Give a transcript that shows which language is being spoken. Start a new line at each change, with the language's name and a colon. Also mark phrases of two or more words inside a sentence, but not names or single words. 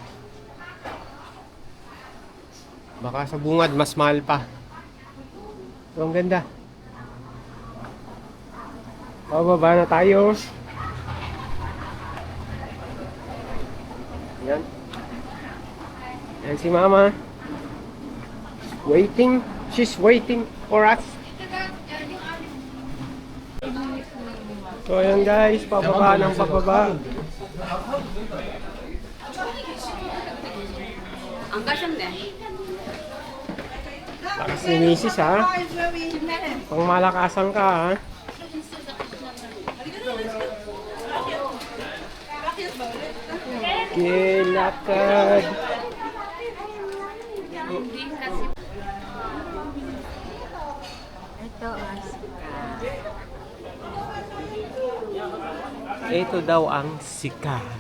Filipino: Baka sa bungad mas mahal pa. So, ang ganda. Bababa na tayo. Yan. Yan si Mama.
English: Waiting. She's waiting for us.
Filipino: So ayan guys, pababa ng pababa.
Korean: 안 가셨네.
Filipino: Lakas ni Mrs. ha. Pang malakasan ka ha. Okay, lakad. Ito daw ang sika.